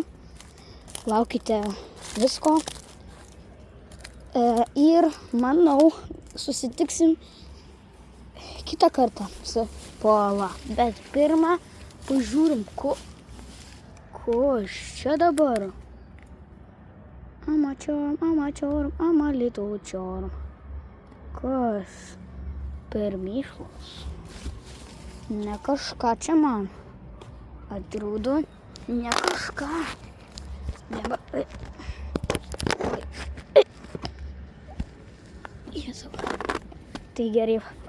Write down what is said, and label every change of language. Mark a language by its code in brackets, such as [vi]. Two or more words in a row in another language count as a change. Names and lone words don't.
[lt] Laukite visko. Ir manau, susitiksim kitą kartą su Pola. Bet pirmą pažiūrim, ko aš čia dabar. Ama little charm. Kas per mėšlas? Ne kažką čia man. Atrodo, ne kažką. Tai gerai, varom.